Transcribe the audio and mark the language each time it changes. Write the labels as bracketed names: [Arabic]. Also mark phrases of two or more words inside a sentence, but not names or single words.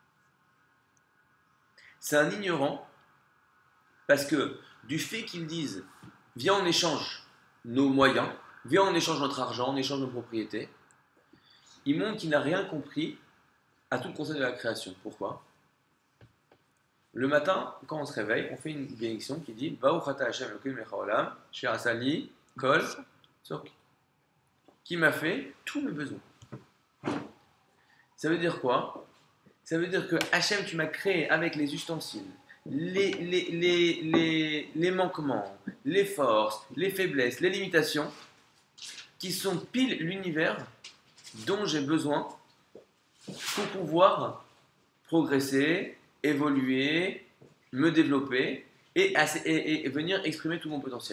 [French] C'est un ignorant parce que du fait qu'ils disent viens en échange nos moyens, viens en échange notre argent, en échange nos propriétés, il montre qu'il n'a rien compris à tout le concept de la création. Pourquoi? Le matin, quand on se réveille, on fait une bénédiction qui dit [Hebrew] ברוך אתה השם אלוקינו מלך העולם, אשר עשני כל צרכי, [French] qui m'a fait tous mes besoins. Ça veut dire quoi? Ça veut dire que Hachem, tu m'as créé avec les ustensiles, les manquements, les forces, les faiblesses, les limitations, qui sont pile l'univers dont j'ai besoin pour pouvoir progresser, évoluer, me développer et venir exprimer tout mon potentiel.